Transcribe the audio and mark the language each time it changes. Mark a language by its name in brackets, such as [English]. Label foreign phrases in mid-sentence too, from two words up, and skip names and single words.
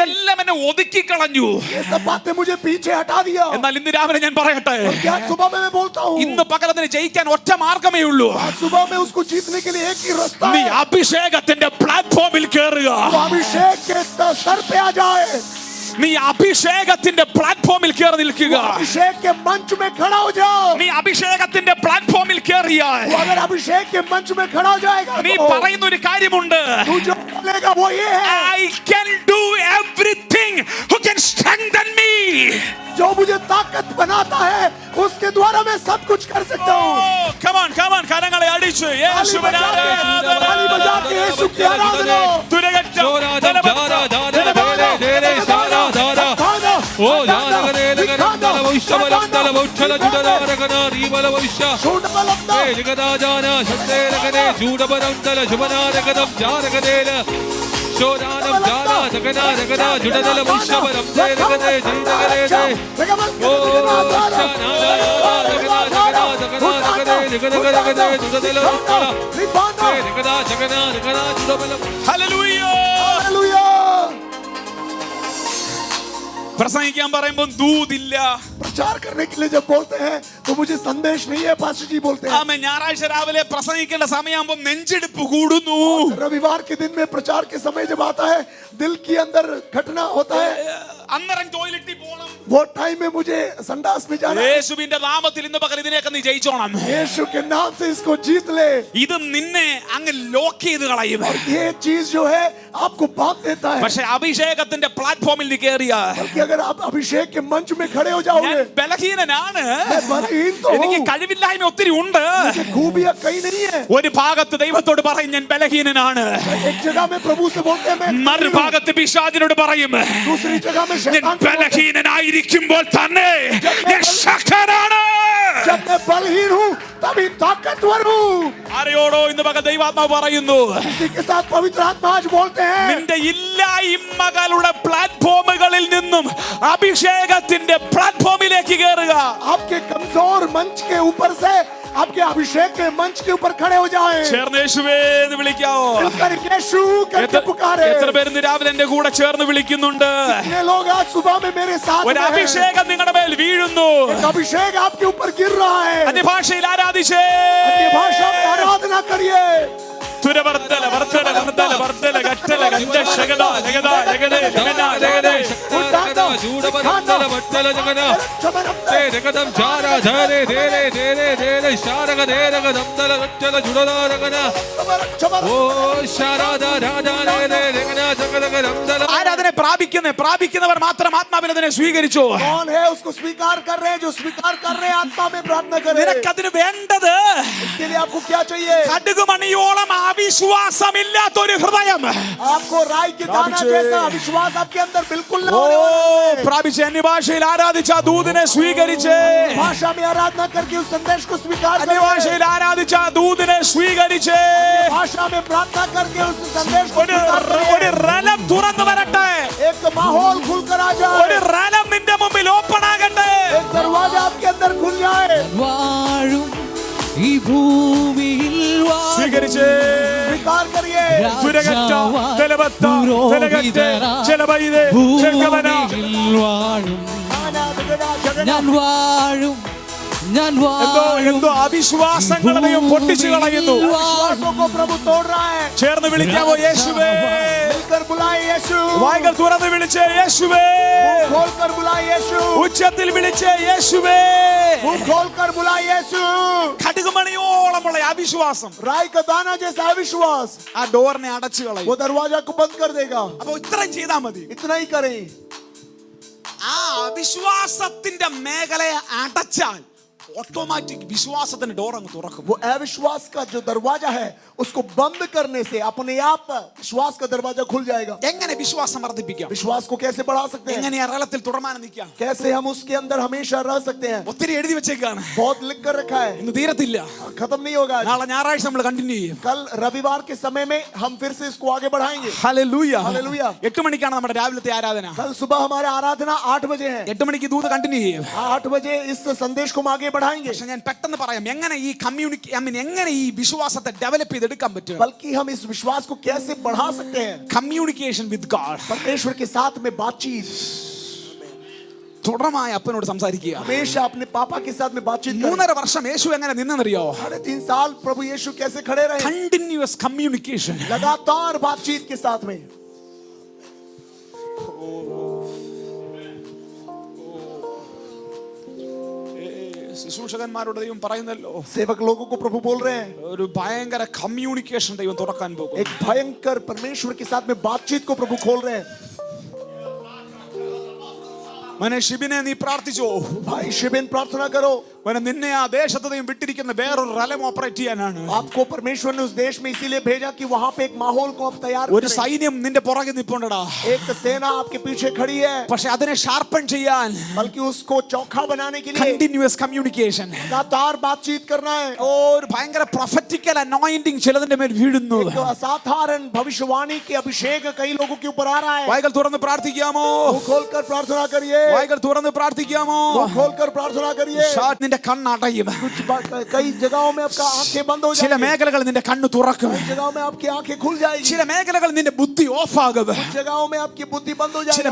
[Malayalam] ഇതെല്ലാം എന്നെ ഒതുക്കി കളഞ്ഞു. [Hindi] ये सब बातें मुझे पीछे हटा दिया. [Malayalam] എന്നാൽ ഇന്ന് രാവിലെ ഞാൻ പറയട്ടെ, [Hindi] क्या सुबह में मैं बोलता हूँ, [Malayalam] ഇന്ന് പകലത്തിന് ജയിക്കാൻ ഒറ്റ മാർഗമേ ഉള്ളൂ. [Hindi] आज सुबह में उसको जीतने के लिए एक ही रास्ता [Malayalam] നീ [Hindi] है. [Malayalam] അഭിഷേകത്തിന്റെ പ്ലാറ്റ്ഫോമിൽ കയറുക. [Hindi] वो अभिषेक के स्तर पे आ जाए. [Malayalam] നീ അഭിഷേകത്തിന്റെ പ്ലാറ്റ്ഫോമിൽ കയറി നിൽക്കുക. [Hindi] अभिषेक के मंच में खड़ा हो जाओ. [Malayalam] നീ അഭിഷേകത്തിന്റെ പ്ലാറ്റ്ഫോമിൽ കയറിയാൽ [Hindi] वो अगर अभिषेक के मंच में खड़ा हो जाएगा [Malayalam] നീ [Hindi] तो [Malayalam] പറയുന്ന ഒരു കാര്യമുണ്ട്, [Hindi] तू जो बोलेगा वो ये है, [English] I can do everything who can strengthen me. [Hindi] जो मुझे ताकत बनाता है उसके द्वारा मैं सब कुछ कर सकता हूँ. [English] Come on, [Malayalam] കരങ്ങളെ അടിച്ച് [Hindi] ताली [Malayalam] യേശുവിനെ [Hindi] बजा के यीशु की आराधना. തുരകറ്റം ओ जाना गरे लगना दल भविष्य बलम दल भौचल जुडला रगना रीबल भविष्य छूट बलंदा. ए जगदा जाना शब्दे लगने जुड बलम दल जुबना रगदम जार गदेल शोरानम जाना जगना रगना जुडदल भविष्य बलम दे रगदे जय रगदे दे ओ शाना रगना रगना जगना रगदे रगदे रगदे जुडदल भविष्य ए रगदा जगना रगना जुड बलम [Malayalam] ഹല്ലേലൂയ. [Hindi] हालेलुया. [Malayalam] പ്രസംഗിക്കാൻ പറയുമ്പോൾ ദൂതില്ല. [Hindi] प्रचार करने के लिए जब बोलते हैं तो मुझे संदेश नहीं है, पास्टर जी बोलते हैं। [Malayalam] ആമേൻ. ഞായറാഴ്ച രാവിലെ പ്രസംഗിക്കേണ്ട സമയമാകുമ്പോൾ നെഞ്ചെടുപ്പ് കൂടുന്നു. [Hindi] रविवार के दिन में प्रचार के समय जब आता है, दिल के अंदर घटना होता है, [Malayalam] അന്നേരം ടോയ്ലറ്റിൽ പോകണം. [Hindi] वो टाइम में मुझे संडास में जाना है। [Malayalam] യേശുവിന്റെ നാമത്തിൽ ഇന്ന് പകൽ ഇതിനെയൊക്കെ നീ ജയിച്ചോണം. [Hindi] यीशु के नाम से इसको जीत ले। [Malayalam] ഇത് നിന്നെ അങ്ങ് ലോക്ക് ചെയ്ത് കളയും. [Hindi] ये चीज जो है आपको बांध देता है। [Malayalam] പക്ഷെ അഭിഷേകത്തിന്റെ പ്ലാറ്റ്ഫോമിൽ നീ കേറിയാ, [Hindi] बल्कि अगर आप अभिषेक के मंच में खड़े हो जाओगे, [Malayalam] ഞാൻ ബലഹീനനാണ്, [Hindi] मैं बलहीन तो [Malayalam] എനിക്ക് [Hindi] हूँ, [Malayalam] കഴിവില്ലായ്മ ഒത്തിരി ഉണ്ട്. [Hindi] मुझे खूबियां कहीं नहीं है। [Malayalam] ഒരു ഭാഗത്ത് ദൈവത്തോട് പറയും ഞാൻ ബലഹീനനാണ്, [Hindi] एक जगह में प्रभु से बोलते हैं मैं, [Malayalam] മറുഭാഗത്ത് പിശാചിനോട് പറയും [Hindi] दूसरी जगह में [Malayalam] ഞാൻ [Hindi] शैतान से बोलते हैं, [Malayalam] ബലഹീനനായിരിക്കുമ്പോൾ തന്നെ ഞാൻ ശക്തനാണ്. [Hindi] जब मैं बलहीन हूँ तभी ताकतवर हूँ। [Malayalam] ആരെയോടോ ഇന്ന് പകൽ ദൈവാത്മാവ് പറയുന്നു, [Hindi] इसी के साथ पवित्र आत्मा आज बोलते हैं, [Malayalam] നിന്റെ ഇല്ലായ്മകളുടെ പ്ലാറ്റ്ഫോമുകളിൽ നിന്നും അഭിഷേകത്തിന്റെ പ്ലാറ്റ്ഫോമിലേക്ക് കയറുക. [Hindi] आपके कमजोर मंच के ऊपर से आपके अभिषेक के मंच के ऊपर खड़े हो जाएं। [Malayalam] ചേർന്ന് യേശുവേ എന്ന് വിളിക്കാവോ? [Hindi] मिलकर यीशु करके पुकारे। [Malayalam] എത്ര പേര് ഇന്ന് രാവിലെ എന്റെ കൂടെ ചേർന്ന് വിളിക്കുന്നുണ്ട്? [Hindi] कितने लोग आज सुबह में मेरे साथ [Malayalam] ഒരു [Hindi] में हैं? [Malayalam] അഭിഷേകം നിങ്ങളുടെ മേൽ വീഴുന്നു. [Hindi] एक अभिषेक आपके ऊपर गिर रहा है। [Malayalam] അന്യഭാഷയിൽ ആരാധിച്ചേ. [Hindi] अन्य भाषा में आराधना करिए। തുരവർത്തല വർത്തല വർത്തല വർത്തല ഗട്ടല ഗണ്ട ശഗദ ജഗദ ജഗദേ ജഗദ ജഗദേ. [Malayalam] ആരാധന പ്രാപിക്കുന്നവർ മാത്രം ആത്മാവിൽ അതിനെ സ്വീകരിച്ചു. [Hindi] कौन है उसको स्वीकार कर रहे हैं? जो स्वीकार कर रहे हैं आत्मा में प्रार्थना करें। [Malayalam] നിനക്കതിന് വേണ്ടത് [Hindi] इसके लिए आपको क्या चाहिए? [Malayalam] കടുകുമണിയോളം അവിശ്വാസമില്ലാത്തൊരു ഹൃദയം. [Hindi] आपको राई के दाना [Malayalam] प्रापिचे। [Hindi] जैसा विश्वास आपके अंदर बिल्कुल न ഓ होने वाला है। [Malayalam] പ്രാപിച്ച് അന്യഭാഷയിൽ ആരാധിച്ച ദൂതനെ സ്വീകരിച്ച്, [Hindi] भाषा में आराधना करके उस संदेश को स्वीकार करें। [Malayalam] അന്യഭാഷയിൽ ആരാധിച്ച ദൂതനെ സ്വീകരിച്ച് [Hindi] भाषा में प्रार्थना करके उस संदेश को [Malayalam] ഒരു [Hindi] स्वीकार [Malayalam] ഒരു [Hindi] करें। [Malayalam] റലം തുറന്നു വരട്ടെ. [Hindi] एक माहौल खुलकर आ [Malayalam] ഒരു [Hindi] जाए। [Malayalam] റലം നിന്റെ മുമ്പിൽ ഓപ്പൺ ആകട്ടെ. एक दरवाजा आपके अंदर खुल जाए। വാഴും ഈ ഭൂമിയിൽ വാഴും സ്വീകരിച്ച് [Hindi] स्वीकार करिए। തുരകറ്റ തെലവത്ത തെലകറ്റ ചെലവൈദേ ചെൽക്കവന. [Malayalam] ഭൂമിയിൽ വാഴും ഞാൻ വാഴും ഞാൻ എന്തോ അവിശ്വാസങ്ങളെയും പൊട്ടിച്ചു കളയുന്നു. [Hindi] विश्वासों को प्रभु तोड़ रहा है। [Malayalam] ചേർന്ന് വിളിക്കാവോ യേശുവേ? [Hindi] मिलकर बुलाए यीशु। [Malayalam] വായ്കൾ തുറന്ന് വിളിച്ചേ യേശുവേ. [Hindi] खोलकर बुलाए यीशु। [Malayalam] ഉച്ചത്തിൽ വിളിച്ചേ യേശുവേ. [Hindi] मुंह खोलकर बुलाए यीशु। [Malayalam] കടുകുമണിയോളമുള്ള അവിശ്വാസം [Hindi] राई का दाना जैसा अविश्वास [Malayalam] ആ ഡോറിനെ അടച്ചു കളയും. [Hindi] वो दरवाजा को बंद कर देगा। [Malayalam] അപ്പൊ ഇത്രയും ചെയ്താ മതി. [Hindi] इतना ही करें। [Malayalam] ആ അവിശ്വാസത്തിന്റെ മേഖലയെ അടച്ചാൽ ഓട്ടോമാറ്റിക് വിശ്വാസത്തിന്റെ ഡോർ അങ്ങ് തുറക്കും. [Hindi] वो अविश्वास का जो दरवाजा है उसको बंद करने से अपने आप विश्वास का दरवाजा खुल जाएगा। [Malayalam] എങ്ങനെ വിശ്വാസം വർദ്ധിപ്പിക്കാം? [Hindi] विश्वास को कैसे बढ़ा सकते हैं? [Malayalam] എങ്ങനെ അറളത്തിൽ തുടർമാനം നിൽക്കാം? [Hindi] कैसे हम उसके अंदर हमेशा रह सकते हैं? [Malayalam] ഒത്തിരി എഴുതി വെച്ചേക്കാണ്, [Hindi] बहुत लिख कर रखा है, [Malayalam] ഇന്ന് തീരത്തില്ല. [Hindi] खत्म नहीं होगा। [Malayalam] നാളെ ഞായറാഴ്ച നമ്മൾ കണ്ടിന്യൂ ചെയ്യും. [Hindi] कल रविवार के समय में हम फिर से इसको आगे बढ़ाएंगे। [Malayalam] ഹല്ലേലൂയ. ഹല്ലേലൂയ. 8 മണിക്കാണ് നമ്മുടെ രാവിലത്തെ ആരാധന. [Hindi] कल सुबह हमारा आराधना 8 बजे है। [Malayalam] 8 മണിക്ക് ദൂത് കണ്ടിന്യൂ ചെയ്യും. [Hindi] 8 बजे इस संदेश को हम आगे बढ़ाएंगे। [Malayalam] പക്ഷെ ഞാൻ പെട്ടെന്ന് പറയാം, എങ്ങനെ ഈ എങ്ങനെ ഈ വിശ്വാസത്തെ ഡെവലപ്പ് ചെയ്തെടുക്കാൻ പറ്റും? [Hindi] बल्कि हम इस विश्वास को कैसे बढ़ा सकते हैं? [English] communication with God. [Hindi] परमेश्वर के साथ में बातचीत, [Malayalam] തുടർമായി അപ്പനോട് സംസാരിക്കുക. [Hindi] हमेशा अपने पापा के साथ में बातचीत करें। [Malayalam] 3.5 വർഷം യേശു എങ്ങനെ നിന്നെന്നറിയോ? [Hindi] 3.5 साल प्रभु यीशु कैसे खड़े रहे? [English] continuous communication. [Hindi] लगातार बातचीत के साथ में। [Malayalam] ശുശ്രൂഷകന്മാരോട് ദൈവം പറയുന്നല്ലോ, [Hindi] सेवक लोगों को प्रभु बोल रहे हैं, [Malayalam] ഒരു ഭയങ്കര കമ്മ്യൂണിക്കേഷൻ ദൈവം തുറക്കാൻ പോകും. [Hindi] एक भयंकर परमेश्वर के साथ में बातचीत को प्रभु खोल रहे हैं। [Malayalam] മനെ ഷിബിനെ നീ പ്രാർത്ഥിച്ചോ? [Hindi] भाई शिबिन प्रार्थना करो। [Malayalam] മനെ നിന്നെ ആ ദേശത്തെയും വിട്ടിരിക്കുന്ന വേറൊരു റലം ഓപ്പറേറ്റ് ചെയ്യാനാണ്. [Hindi] आपको परमेश्वर ने उस देश में इसीलिए भेजा कि वहां पे एक माहौल को आप तैयार [Malayalam] ഒരു [Hindi] करें। [Malayalam] സൈന്യം നിന്റെ പുറകെ നിൽപ്പുണ്ടടാ. [Hindi] एक सेना आपके पीछे खड़ी है, [Malayalam] പക്ഷെ അതിനെ ഷാർപ്പൺ ചെയ്യാൻ [Hindi] बल्कि उसको चौखा बनाने के लिए [English] continuous communication. [Hindi] लगातार बातचीत करना है। [Malayalam] ഒരു ഭയങ്കര [English] prophetical anointing [Malayalam] ചിലതിന്റെ മേൽ വീഴുന്നു. [Hindi] एक असाधारण भविष्यवाणी के अभिषेक कई लोगों के ऊपर आ रहा है। [Malayalam] വായ്കൾ തുറന്ന് പ്രാർത്ഥിക്കാമോ? [Hindi] मुंह खोलकर प्रार्थना करिए। [Malayalam] വായ്കൾ തുറന്ന് പ്രാർത്ഥിക്കാമോ? [Hindi] मुंह खोलकर प्रार्थना करिए। [Malayalam] നിന്റെ നിന്റെ കണ്ണടയും. [Hindi] कई जगहों में आपका आंखें बंद हो [Malayalam] ചില [Hindi] जाएंगी, [Malayalam] മേഖലകൾ നിന്റെ കണ്ണ് തുറക്കും. [Hindi] कई जगहों में आपकी आंखें खुल जाएगी, [Malayalam] ചില മേഖലകൾ നിന്റെ ബുദ്ധി ഓഫാകും. [Hindi] कुछ जगहों में आपकी बुद्धि बंद हो [Malayalam] ചില